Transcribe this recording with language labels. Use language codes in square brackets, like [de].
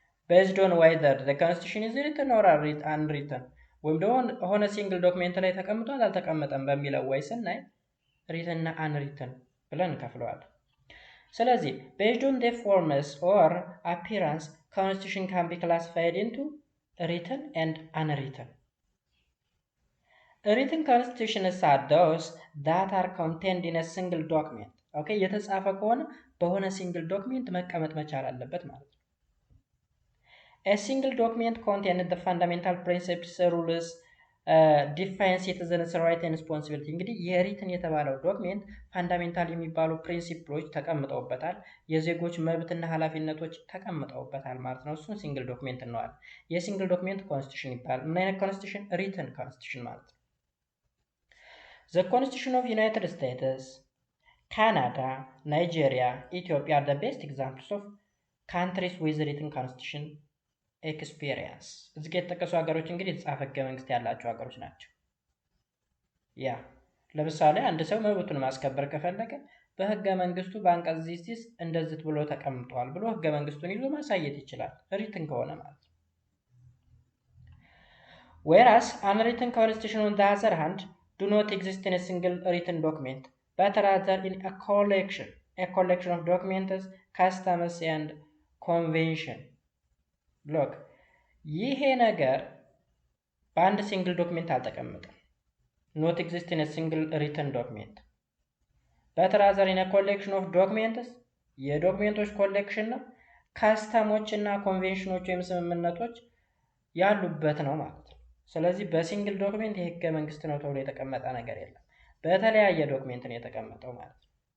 [en] based on whether the constitution is written or unwritten [am] ወይም ደግሞ ሆነ ሲንግል ዶክሜንት ላይ ተቀምጧል አልተቀመጠም በሚለው ወይ ስናይ ሪትን እና አንሪትን ብለን እንከፍለዋለን። ስለዚህ [en] based on their forms or appearance constitution can be classified into written and unwritten. written constitutions are those that are contained in a single document. [am] okay የተጻፈ ከሆነ በሆነ ሲንግል ዶክሜንት መቀመጥ መቻል አለበት ማለት ነው። [en] a single document contains the fundamental principles, rules, define citizens' rights and responsibility [am] እንግዲህ የሪትን የተባለው ዶክሜንት ፋንዳሜንታል የሚባሉ ፕሪንሲፕሎች ተቀምጠውበታል፣ የዜጎች መብትና ኃላፊነቶች ተቀምጠውበታል ማለት ነው። እሱን ሲንግል ዶክሜንት እንለዋለን። የሲንግል ዶክሜንት ኮንስቲቱሽን ይባላል። ምን አይነት ኮንስቲቱሽን? ሪትን ኮንስቲቱሽን ማለት ነው። [en] The Constitution of United States, Canada, Nigeria, Ethiopia are the best examples of countries with written constitution experience. [am] እዚህ ጋር የተጠቀሱ ሀገሮች እንግዲህ የተጻፈ ህገ መንግስት ያላቸው ሀገሮች ናቸው። ያ ለምሳሌ አንድ ሰው መብቱን ማስከበር ከፈለገ በህገ መንግስቱ በአንቀጽ ዚስ እንደዚህ ብሎ ተቀምጧል ብሎ ህገ መንግስቱን ይዞ ማሳየት ይችላል፣ ሪትን ከሆነ ማለት ነው። [en] whereas unwritten constitution on the other hand do not exist in a single written document but rather in a collection of documents, customs and convention. [am] look ይሄ ነገር በአንድ ሲንግል ዶክሜንት አልተቀመጠም። [en] not exist in a single written document but rather in a collection of documents [am] የዶክሜንቶች ኮሌክሽን ነው። ካስተሞች እና ኮንቬንሽኖች ወይም ስምምነቶች ያሉበት ነው ማለት ነው። ስለዚህ በሲንግል ዶክሜንት የህገ መንግስት ነው ተብሎ የተቀመጠ ነገር የለም። በተለያየ ዶክሜንት ነው የተቀመጠው ማለት ነው።